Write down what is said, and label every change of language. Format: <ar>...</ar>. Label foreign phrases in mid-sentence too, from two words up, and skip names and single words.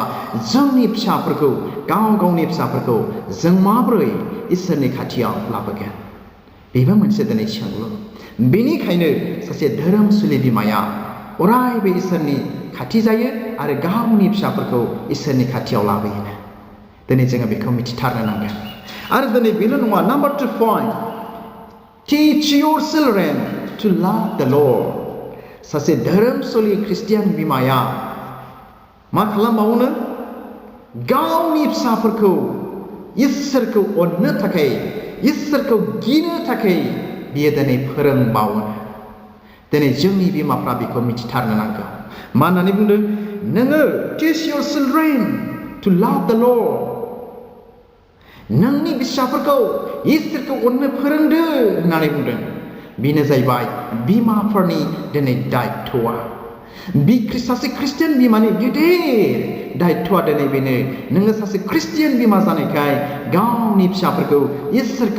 <brx>जोंनि फिसाफोरखौ गावनि फिसाफोरखौ जों माबोरै इसोरनि खाथियाव लाबोगोन बेबो मोनसे दिनै सोंलु बेनिखायनो सासे धोरोमसुलि बिमाया अरायबो इसोरनि खाथि जायो आरो गावनि फिसाफोरखौ इसोरनि खाथियाव लाबोयो दिनै जोङो बेखौ मिथिथारनो नांगोन आरो दिनै बेल' नङा नम्बर 2 पॉइंट</brx> <en>teach your children to love the Lord</en> <brx>सासे धोरोमसुलि खृष्टियान बिमाया मा खालामबावनो गावनि फिसाफोरखौ इसोरखौ अननो थाखाय इसोरखौ गिनो थाखाय बियो दिनै फोरोंबावो दिनै जोंनि बिमाफ्रा बेखौ मिथिथारनो नांगौ मा होननानै बुंदों नोङो</brx> <en>teach your children to love the Lord</en> <brx>नोंनि फिसाफोरखौ इसोरखौ अननो फोरोंदो होननानै बुंदों बेनो जाहैबाय बिमाफोरनि दिनै दायित्वआ सासे खृष्टियान बिमानि गिदिर दायित्वआ दिनै बेनो नोङो सासे खृष्टियान बिमा जानायखाय गावनि फिसाफोरखौ इसोरखौ</brx>